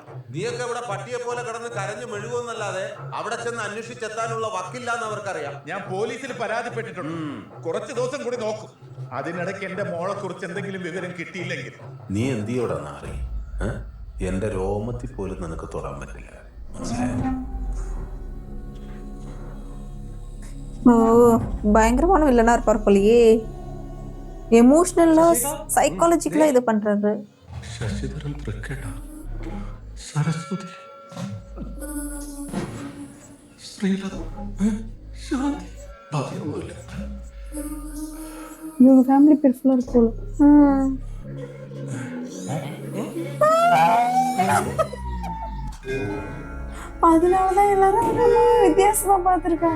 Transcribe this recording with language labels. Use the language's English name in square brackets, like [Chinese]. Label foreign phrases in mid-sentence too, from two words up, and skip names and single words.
[Malayalam] നീയൊക്കെ ഇവിടെ പട്ടിയെ പോലെ കിടന്ന് കരഞ്ഞു മെഴുകുമെന്നല്ലാതെ അവിടെ ചെന്ന് അന്വേഷിച്ചെത്താനുള്ള വക്കില്ലാന്ന് അവർക്കറിയാം. ഞാൻ പോലീസിൽ പരാതിപ്പെട്ടിട്ടുണ്ട്. കുറച്ച് ദിവസം കൂടി നോക്കും. അതിനിടയ്ക്ക് എന്റെ മോളെ കുറിച്ച് എന്തെങ്കിലും വിവരം കിട്ടിയില്ലെങ്കിൽ നീ എന്തിയോടാ നാറി? എന്റെ രോമത്തിൽ പോലും നിനക്ക് തൊടാൻ പറ്റില്ല. [Tamil] ஓ பயங்கரமான வில்லனா இருப்பார் போலயே. எமோஷனலா சைக்காலஜிக்கலா இது பண்றாரு. [Malayalam] ശശിധരൻ തൃക്കേട്ട, സരസ്വതി, ശ്രീലത, ശാന്തി, ഭാഗ്യമൊന്നുമില്ല. [Tamil] இவங்க ஃபேமிலி பேர் ஃபுல்லா இருக்கும். அதனாலதான் எல்லாரும் அவங்க வித்தியாசமா பார்த்திருக்காங்க.